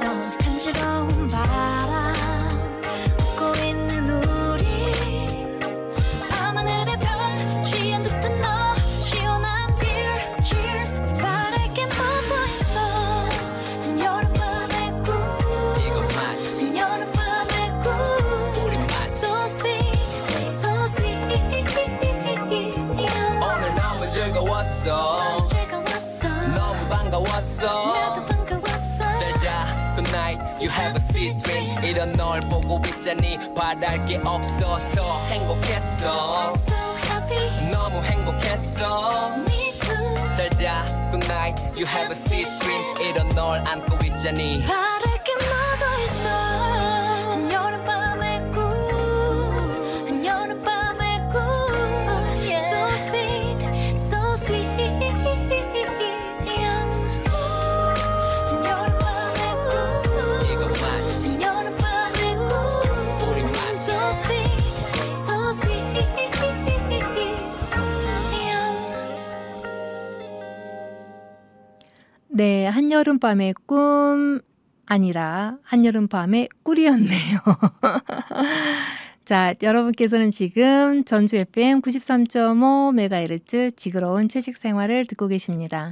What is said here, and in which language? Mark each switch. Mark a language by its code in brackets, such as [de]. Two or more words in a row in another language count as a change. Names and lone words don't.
[ko] 간지러운 바람 웃고 있는 우리 밤하늘의 별 취한 듯한 너 시원한 [en] beer cheers [ko] 바랄 게 뭐 더 있어. 한여름밤의 꿀 이거 맛 한여름밤의 꿀 우리 맛 [en] so sweet so sweet. [ko] 오늘 너무 즐거웠어 너무 즐거웠어. 너무 반가웠어 나도 반가웠어. 잘자 [en] good night you have a sweet dream [ko] 이런 널 보고 있자니 바랄 게 없어서 행복했어 [en] So happy [ko] 너무 행복했어 [en] me too. [ko] 잘자 [en] good night you have a sweet dream [ko] 이런 널 안고 있자니 바랄 게 뭐 더 있어. 한여름밤의 꿀 한여름밤의 꿀 [en] so sweet so sweet. [ko] 한여름밤의 꿀 이거 맛 한여름밤의 꿀 우리 맛 [en] so sweet so sweet. [ko] 네, 한여름밤의 꿈 아니라 한여름밤의 꿀이었네요. 자, 여러분께서는 지금 전주 FM 93.5MHz 지그러운 채식 생활을 듣고 계십니다.